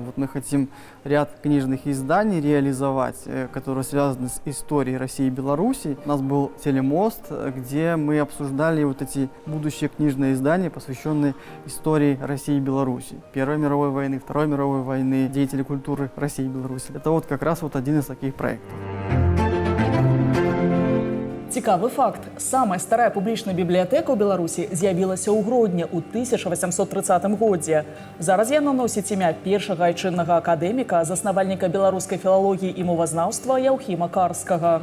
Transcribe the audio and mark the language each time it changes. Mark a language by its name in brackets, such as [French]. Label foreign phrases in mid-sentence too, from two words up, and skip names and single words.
[Russian] Вот мы хотим ряд книжных изданий реализовать, которые связаны с историей России и Беларуси. У нас был телемост, где мы обсуждали вот эти будущие книжные издания, посвященные истории России и Беларуси. Первой мировой войны, Второй мировой войны, деятели культуры России и Беларуси. Это вот как раз вот один из таких проектов. [Belarusian] Цікавы факт. Самая старая публічная бібліятэка ў Беларусі з'явілася ў Гродні ў 1830 годзе. Зараз яна носіць імя першага айчыннага акадэміка, заснавальніка беларускай філалогіі і мовазнаўства Яўхіма Карскага.